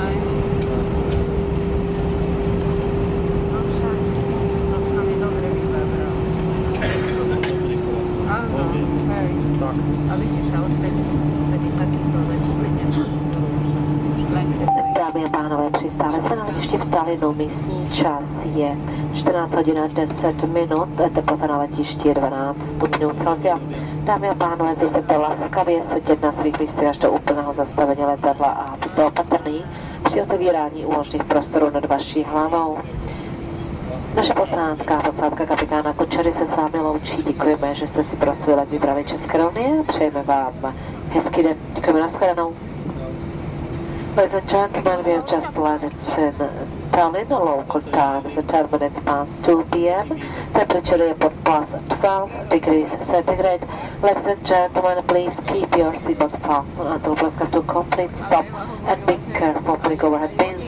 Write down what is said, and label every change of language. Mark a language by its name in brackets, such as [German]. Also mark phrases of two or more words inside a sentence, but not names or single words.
[Slovak] No však, to sa mi dobre vybavilo. Áno, hej. Tak. A vidíš, a odtedy takýto vec nedělám. Už len keď sa [Czech] Dámy a pánové, přistáli se na letišti v Tallinnu. Místní čas je 14 hodin 10 minut, teplota na letišti je 12 stupňů Celsia. Dámy a pánové, zůstaňte laskavě sedět na svých místech až do úplného zastavení letadla a buďte opatrný při otevírání úložných prostorů nad vaší hlavou. Naše posádka kapitána Kučery se s vámi loučí. Děkujeme, že jste si pro svůj let vybrali České unie a přejeme vám hezký den. Děkujeme, nashledanou. [English] Ladies and gentlemen, we have just landed in Tallinn, local time is 10 minutes past 2 p.m. Temperature airport plus 12 degrees centigrade. Ladies and gentlemen, please keep your seatbelts fastened until please come to a complete stop and be careful putting overhead bins.